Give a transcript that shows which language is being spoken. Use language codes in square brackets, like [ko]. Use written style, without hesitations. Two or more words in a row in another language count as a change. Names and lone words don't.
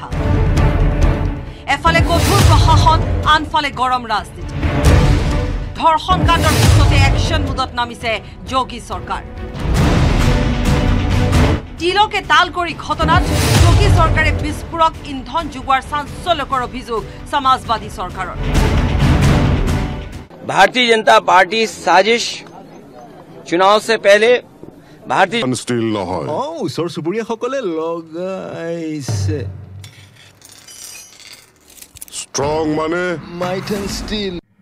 [as] এফালে কঠোৰ প্ৰশাসন, আনফালে গৰম ৰাজনীতি। ধৰ্ষণ কাণ্ডৰ পিছতে একশ্যন মুডত নামিছে যোগী চৰকাৰ। তিলকে তাল কৰি ঘটনাত যোগী চৰকাৰে বিস্ফোৰক ইন্ধন যোগোৱাৰ চাঞ্চল্যকৰ অভিযোগ সমাজবাদী চৰকাৰৰ। [hi] भारतीय जनता पार्टी साजिश चुनाव से पहले भारतीय [as] ষ্টিল নহয়। ওচৰ চুবুৰীয়াসকলে লগাইছে ষ্ট্ৰং মানে মাইথান ষ্টিল।